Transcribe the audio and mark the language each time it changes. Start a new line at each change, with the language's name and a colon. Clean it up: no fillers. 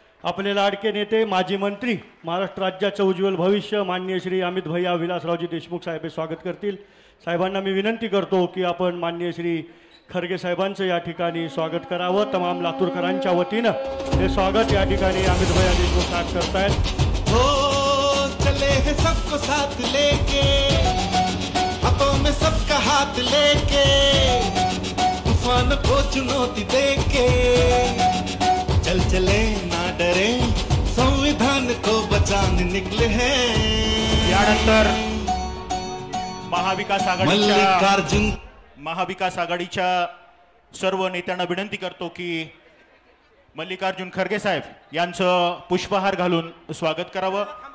Marathi: आपले लाडके नेते माजी मंत्री महाराष्ट्र राज्याचं उज्ज्वल भविष्य माननीय श्री अमित भैया विलासरावजी देशमुख साहेब हे स्वागत करतील। साहेबांना मी विनंती करतो की आपण माननीय श्री खरगे साहेबांचं या ठिकाणी स्वागत करावं। तमाम लातूरकरांच्या वतीनं हे स्वागत या ठिकाणी अमित भैया देशमुख साहेब करतायत।
Hindi: चले हैं सबको साथ लेके हाथों में सबका हाथ लेके तूफान को चुनौती देके चल चले ना डरे संविधान को बचाने निकले हैं।
Marathi: यानंतर मल्लिकार्जुन महाविकास आघाडीच्या सर्व नेत्यांना विनंती करतो की मल्लिकार्जुन खरगे साहेब यांचं पुष्पहार घालून स्वागत करावं।